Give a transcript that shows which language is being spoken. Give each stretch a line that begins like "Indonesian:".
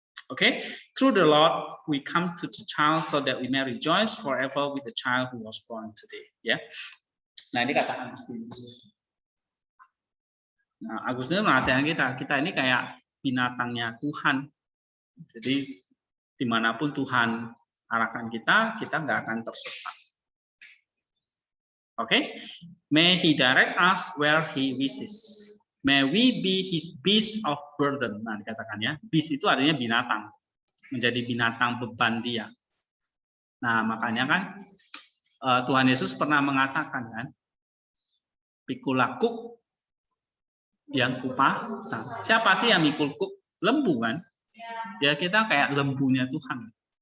English: Okay, through the Lord we come to the child so that we may rejoice forever with the child who was born today.
Indonesian: Ya, nah ini katakan Nah, Agustinus menasihati kita ini kayak binatangnya Tuhan. Jadi dimanapun Tuhan arahkan kita nggak akan tersesat.
English: Oke, may He direct us where He wishes. May we be His beast of burden.
Indonesian: Nah, dikatakan ya, beast itu artinya binatang, menjadi binatang beban Dia. Nah, makanya kan Tuhan Yesus pernah mengatakan kan, pikulaku yang kupasang. Siapa sih yang mikul kuk? Lembu kan? Ya kita kayak lembunya Tuhan.